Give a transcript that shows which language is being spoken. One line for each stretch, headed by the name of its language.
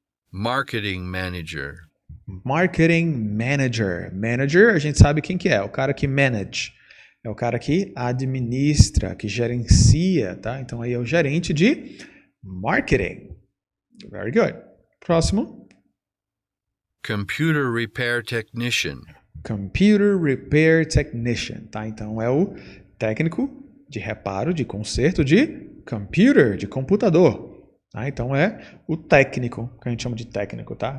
English: Marketing manager.
Portuguese: Marketing manager. Manager, a gente sabe quem que é. O cara que manage. É o cara que administra, que gerencia, tá? Então aí é o gerente de marketing.
English: Very good.
Portuguese: Próximo.
English: Computer repair technician. Computer repair technician, tá?
Portuguese: Então é o técnico de reparo, de conserto de computer, de computador. Tá? Então é o técnico, que a gente chama de técnico, tá?